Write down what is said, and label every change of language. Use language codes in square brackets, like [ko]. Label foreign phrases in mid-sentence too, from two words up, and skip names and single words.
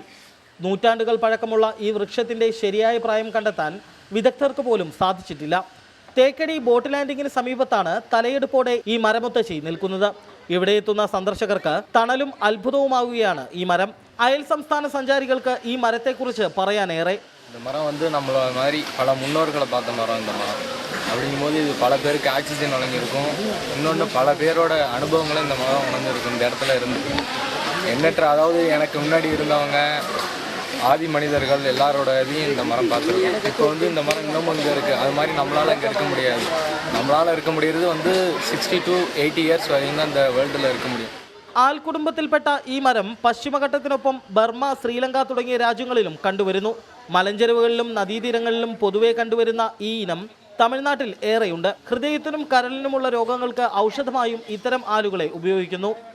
[ml] നൂറ്റാണ്ടുകൾ പഴക്കമുള്ള ഈ വൃക്ഷത്തിന്റെ ശരിയായ പ്രായം കണ്ടെത്താൻ വിദഗ്ധർക്ക് പോലും സാധിച്ചിട്ടില്ല. തേക്കടി ബോട്ട് ലാൻഡിങ്ങിന് സമീപത്താണ് തലയെടുപ്പോടെ ഈ മരമുത്തശ്ശി നിൽക്കുന്നത്. ഇവിടെ എത്തുന്ന സന്ദർശകർക്ക് തണലും അത്ഭുതവുമാവുകയാണ് ഈ മരം. അയൽ സംസ്ഥാന സഞ്ചാരികൾക്ക് ഈ മരത്തെക്കുറിച്ച് പറയാനേറെ. [ta] இந்த மரம் வந்து நம்மள மாதிரி பல முன்னோர்களை பார்த்த மரம். இந்த மரம் அப்படிங்கும்போது இது பல பேருக்கு ஆக்சிஜன் வழங்கியிருக்கும். இன்னொன்று பல பேரோட அனுபவங்களும் இந்த மரம் உணர்ந்துருக்கும். இந்த இடத்துல இருந்து எண்ணற்ற, அதாவது எனக்கு முன்னாடி இருந்தவங்க ஆதி மனிதர்கள் எல்லாரோட இதையும் இந்த மரம் பார்த்துருக்கோம். இப்போ வந்து இந்த மரம் இன்னமும் இங்கே இருக்குது. அது மாதிரி நம்மளால் இங்கே இருக்க முடியாது. நம்மளால் இருக்க முடியறது வந்து [en] 60 to 80 years [ta] வரையும் தான் இந்த வேர்ல்டில் இருக்க முடியும். [ml] ആൽക്കുടുംബത്തിൽപ്പെട്ട ഈ മരം പശ്ചിമഘട്ടത്തിനൊപ്പം ബർമ്മ, ശ്രീലങ്ക തുടങ്ങിയ രാജ്യങ്ങളിലും കണ്ടുവരുന്നു. മലഞ്ചെരുവുകളിലും നദീതീരങ്ങളിലും പൊതുവെ കണ്ടുവരുന്ന ഈ ഇനം തമിഴ്നാട്ടിൽ ഏറെയുണ്ട്. ഹൃദയത്തിനും കരളിനുമുള്ള രോഗങ്ങൾക്ക് ഔഷധമായും ഇത്തരം ആലുകളെ ഉപയോഗിക്കുന്നു.